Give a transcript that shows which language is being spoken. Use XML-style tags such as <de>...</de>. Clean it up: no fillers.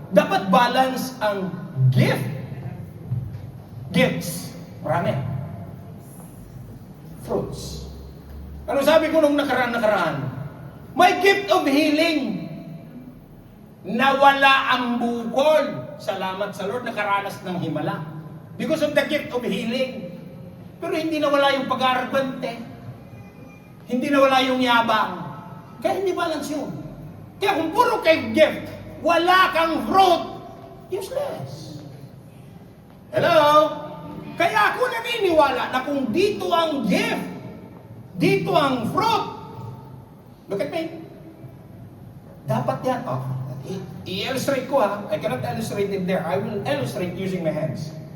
<tl>Dapat balance ang gifts. Marami. Fruits. Anong sabi ko nung nakaraan?</tl> <en>My gift of healing.</en> <tl>Nawala ang bukol. Salamat sa Lord, nakaranas ng himala.</tl> <en>Because of the gift of healing.</en> <tl>Pero hindi nawala yung pag-arrogante. Hindi nawala yung yabang. Kaya hindi balance yun. Kaya kung puro kay gift, wala kang fruit, useless. Hello? Kaya ako naniniwala na kung dito ang gift, dito ang fruit,</tl> <en>look at me.</en> <tl>Dapat yan. I-illustrate ko ha.</tl> <en>I cannot illustrate it there. I will illustrate using my hands.</en>